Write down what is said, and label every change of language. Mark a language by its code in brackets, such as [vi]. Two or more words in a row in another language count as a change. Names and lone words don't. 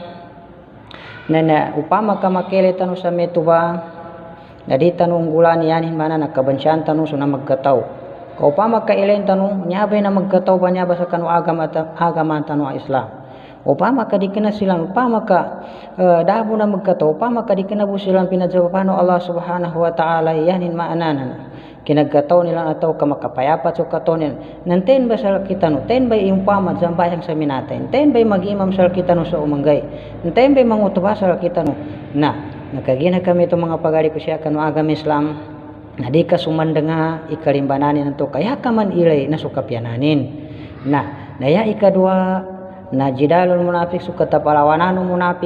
[mdh] na upama ka makele tanu sa metuba na di tanu unggulan yanin mana nakabansyan tanu sunang magkataw kaupama ka ilain tanu nyabay na magkataw ba nyaba sa kanu agama tanu Islam upama ka dikena silang upama ka dabo na magkataw upama ka dikena bu silang pinadjawabano [ar] Allah subhanahu wa ta'ala [mdh] yanin maananan kinagkataw nila ataw ka makapayapat so kataw nila nanten ba sa kita no ten ba impama jambayang sa minaten ten ba mag-imam sa kita no sa umanggay nanten ba mangutuba sa kita no na nakagina kami itong mga pagali ko siya kanu agama Islam na di ka sumandanga ikalimbananin nanto kaya ka man ilay na sukapyananin na naya ikadua na [ar] jidalul munafik [mdh] sukata palawananu munafik